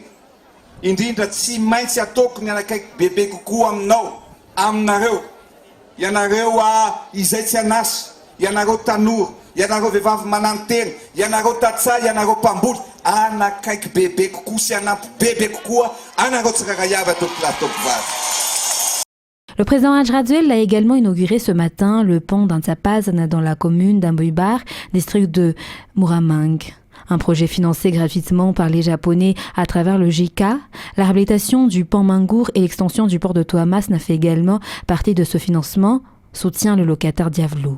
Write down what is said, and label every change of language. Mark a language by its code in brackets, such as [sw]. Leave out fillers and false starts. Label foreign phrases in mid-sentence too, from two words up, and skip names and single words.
[mg] Indrindra tsy maintsy ataoko ny anakaiky bebe kokoa aminao, aminareo, ianareo izay tsy anasa, ianareo tanora, ianareo vehivavy manantena, ianareo tatsay, ianareo mpamboly, anakaiky bebe kokoa sy anampy bebe kokoa, anareo tsirarayavy atopivavy. [fr] Le président Andry Rajoelina a également inauguré ce matin le pont d'Antsapaz dans la commune d'Amboibar, district de Muramang. Un projet financé gratuitement par les Japonais à travers le JICA, la réhabilitation du pont Mangour et l'extension du port de Toamasina fait également partie de ce financement, soutient le locataire Diavlo.